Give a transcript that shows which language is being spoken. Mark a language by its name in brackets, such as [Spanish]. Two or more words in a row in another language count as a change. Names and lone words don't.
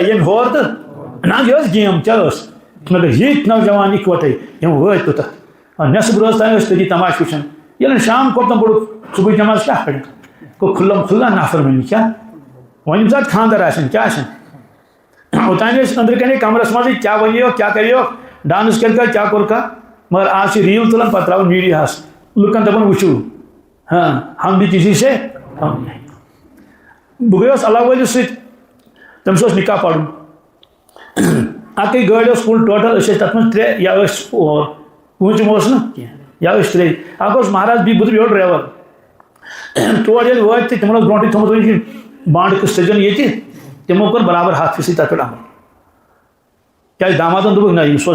[Kashmiri] ییٚمۍ ہور تہٕ نہ یہِ ٲس گیم کیٛاہ ٲس مگر ییٚتۍ نوجوان اِکوٹے یِم وٲتۍ توٚتتھ نٮ۪صٕب رٲژ تانۍ ٲسۍ تٔتی تماشہٕ وٕچھان ییٚلہِ شام کوٚر پوٚرُکھ صُبحٕچ نٮ۪ماز کیٛاہ پَرِ گوٚو کھُلا نافرمٲنی کیٛاہ وۄنۍ ییٚمہِ ساتہٕ خانٛدر آسن کیٛاہ آسن اوٚتانۍ ٲسۍ أنٛدرٕ کَنے کمرس منٛزٕے کیٛاہ وَنیوکھ کیٛاہ کَریوکھ ڈانٕس کَرِکھا کیٛاہ کوٚرکھا مگر آز چھِ ریٖل تُلان پتہٕ ترٛاوان میٖڈیاہس لُکن دَپان وٕچھِو [Urdu] ہاں ہم بھی کسی سے [Kashmiri] بہٕ گٔیوس اللہ وٲلِس سۭتۍ تٔمِس اوس نِکاح پَرُن اَکٕے گٲڑۍ ٲس [English] full total [Kashmiri] أسۍ ٲسۍ تَتھ منٛز 3 یا ٲسۍ پوٗنٛژِم اوس نہٕ کینٛہہ یا ٲسۍ 3 اکھ اوس مہراز بیٚیہِ بہٕ تہٕ بیٚیہِ اوس ڈرٛیور تور ییٚلہِ وٲتۍ تہٕ تِمن اوس برونٛٹھٕے تھوٚمُت وۄنۍ بانٛڈٕ قٕسطہٕ دِیُن ییٚتہِ تِمو کوٚر برابر 100% تَتھ پٮ۪ٹھ عمل کیٛازِ دامادن دوٚپُکھ نہ یہِ